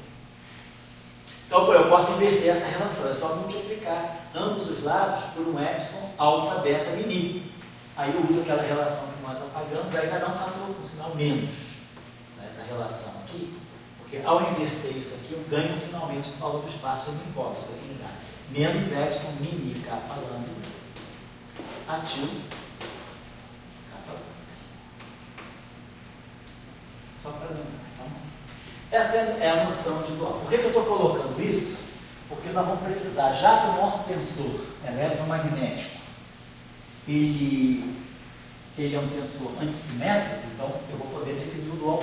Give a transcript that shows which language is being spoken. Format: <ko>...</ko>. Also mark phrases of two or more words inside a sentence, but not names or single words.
<pt>Então, eu posso inverter essa relação. É só multiplicar ambos os lados por um epsilon alfa beta mini. Aí eu uso aquela relação que nós apagamos, aí vai dar um fator com sinal menos nessa relação aqui, porque ao inverter isso aqui, eu ganho sinalmente o valor do espaço, eu não importo. Isso aqui me dá menos epsilon mini kappa lambda atil kappa lambda. Só para lembrar. Então, essa é a noção de dual. Por que eu estou colocando isso? Porque nós vamos precisar, já que o nosso tensor eletromagnético ele é um tensor antissimétrico, então eu vou poder definir o dual.</pt>